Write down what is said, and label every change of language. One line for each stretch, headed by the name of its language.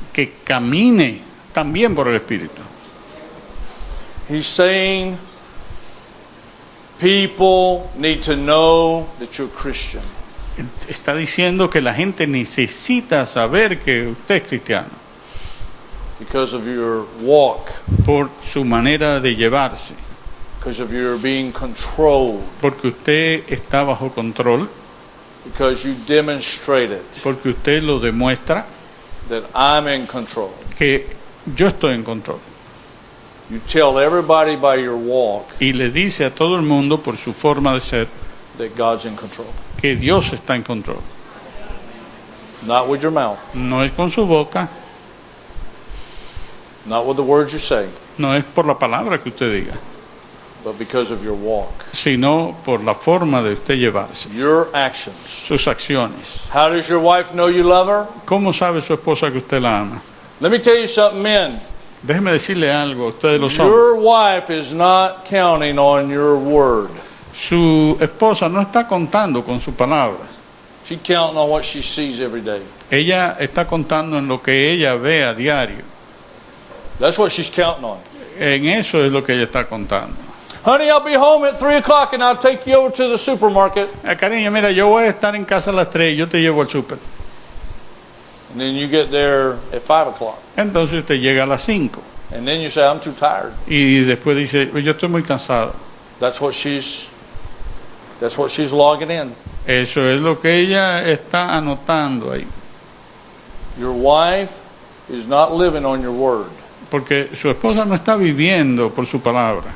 Spanish: que camine también por el Espíritu.
English: He's saying people need to know that you're Christian.
Spanish: Está diciendo que la gente necesita saber que usted es cristiano
English: Because of your walk,
Spanish: por su manera de llevarse,
English: because of your being controlled,
Spanish: porque usted está bajo control,
English: because you demonstrate it,
Spanish: porque usted lo demuestra
English: that I'm in control.
Spanish: que yo estoy en control.
English: You tell everybody by your walk
Spanish: Y le dice a todo el mundo por su forma de ser
English: that God's in control.
Spanish: que Dios está en control.
English: Not with your mouth,
Spanish: No es con su boca,
English: not with the words you say,
Spanish: no es por la palabra que usted diga,
English: but because of your walk,
Spanish: sino por la forma de usted llevarse,
English: your actions.
Spanish: sus acciones.
English: How does your wife know you love her?
Spanish: ¿Cómo sabe su esposa que usted la ama?
English: Let me tell you something, men.
Spanish: Déjeme decirle algo a ustedes los hombres.
English: Your wife is not counting on your word.
Spanish: Su esposa no está contando con sus palabras.
English: She's counting on what she sees every day.
Spanish: Ella está contando en lo que ella ve a diario.
English: That's what she's counting on.
Spanish: En eso es lo que ella está contando.
English: Honey, I'll be home at 3 o'clock and I'll take you over to the supermarket.
Spanish: Cariño, mira, yo voy a estar en casa a las 3 y yo te llevo al súper.
English: And then you get there at 5 o'clock.
Spanish: Entonces usted llega a las 5
English: And then you say, I'm too tired.
Spanish: y después dice, yo estoy muy cansado.
English: That's what she's logging in.
Spanish: Eso es lo que ella está anotando ahí.
English: Your wife is not living on your word.
Spanish: Porque su esposa no está viviendo por su palabra,